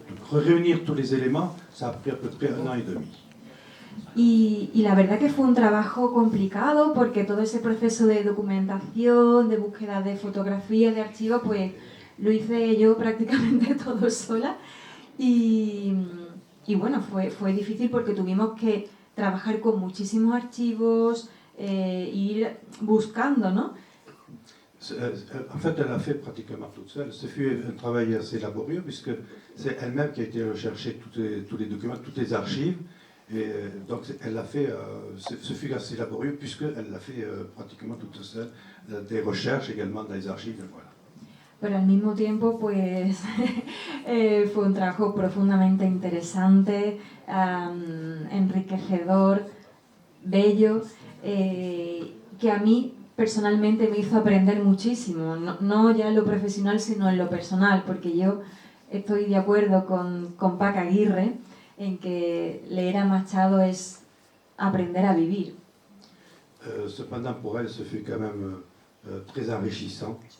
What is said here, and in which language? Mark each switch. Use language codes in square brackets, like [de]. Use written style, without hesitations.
[fr] Réunir tous les éléments, ça a pris à peu près 1 an et demi. [es] Y la verdad que fue un trabajo complicado porque todo ese proceso de documentación, de búsqueda de fotografías, de archivos, pues lo hice yo prácticamente todo sola. Y bueno, fue difícil porque tuvimos que trabajar con muchísimos archivos, ir buscando, ¿no? [fr] En fait, elle a fait pratiquement toute seule. Ce fut un travail assez laborieux puisque c'est elle-même qui a été rechercher tous les documents, toutes les archives. Et donc elle l'a fait, ce fut assez laborieux puisqu'elle l'a fait pratiquement toute seule. Des recherches également dans les archives, voilà. [es] Pero al mismo tiempo, pues fue un trabajo profundamente interesante, enriquecedor, bello, que a mí personalmente me hizo aprender muchísimo, no ya en lo profesional, sino en lo personal, porque yo estoy de acuerdo con Pac Aguirre en que leer a Machado es aprender a vivir. [fr] Cependant, pour elle, ce fut quand même très enrichissant.